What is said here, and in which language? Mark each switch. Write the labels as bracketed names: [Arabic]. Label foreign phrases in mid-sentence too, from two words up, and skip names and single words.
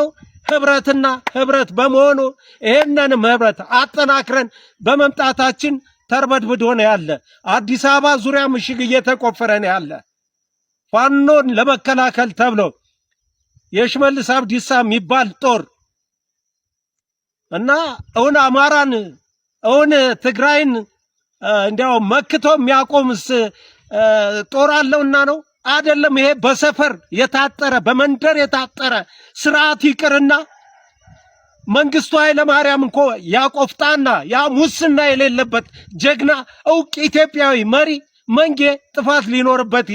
[Amharic] ህብረትና ህብረት በመሆኑ ይሄንንም ህብረት አጠናክረን በመምጣታችን ተርበድብዶ ነው ያለ። አዲስ አበባ ዙሪያ ምሽግ እየተቆፈረ ነው ያለ። ፋኖን ለመከላከል ተብሎ የሽመልስ አብዲሳ የሚባል ጦር እና እውን አማራን እውን ትግራይን እንዲያው መክቶ የሚያቆምስ ጦር አለውና ነው አይደለም። ይሄ በሰፈር የታጠረ በመንደር የታጠረ ስርዓት ይቅርና መንግስቱ ኃይለ ማርያም እንኮ ያቆፍጣና ያ ሙስና የሌለበት ጀግና እውቅ ኢትዮጵያዊ መሪ መንጌ ጥፋት ሊኖርበት